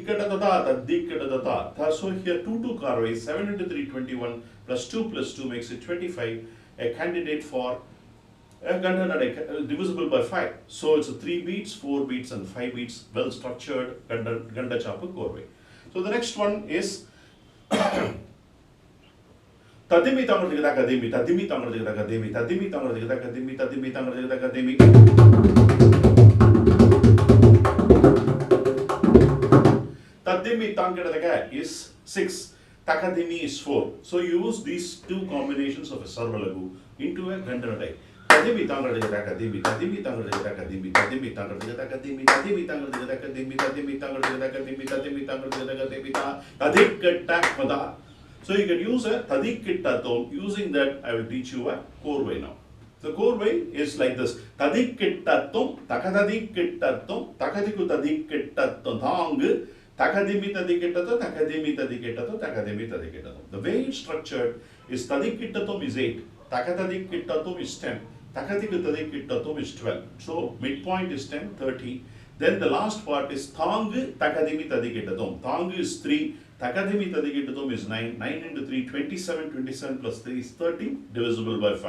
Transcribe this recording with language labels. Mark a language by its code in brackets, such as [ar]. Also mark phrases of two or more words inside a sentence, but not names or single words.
[en] So here 2 carve, 7 into 3, 21, plus 2 makes it 25. A candidate for a Ganda divisible by 5. So it's a 3 beats, 4 beats, and 5 beats, well structured Ganda Chapa Korve. So the next one is Tadimi Tangadega Academy, Tadimi Tangadega Academy, Tadimi Tangadega Academy, Tadimi Tangadega Academy. Tadimi Tangadega is 6, Takadimi is 4. So use these two combinations of a Sarvalagu into a Gandhanadai. Tadimi Tangadega Academy, Tadimi Tangadega Academy, Tadimi Tangadega Academy, Tadimi Tangadega Academy, Tadimi Tangadega Academy, Tadimi Tangadega Academy, Tadiketta. So you can use a Tadiketta. Using that, I will teach you a core way now. The core way is like this: Tadiketta, Takadiketta, Takadiku Tadiketta, Thang, Takadimi Tadiketta, Takadimi Tadiketta, Takadimi Tadiketta. The way it's structured is Tadiketta is 8, Takadiketta is 10. Takadikitatum is 12. So midpoint is 10, 30. Then the last part is Thang Takadimi Tadikitatum. Thang is 3, Takadimi Tadikitatum is 9. 9 into 3, 27. 27 plus 3 is 30, divisible by 5.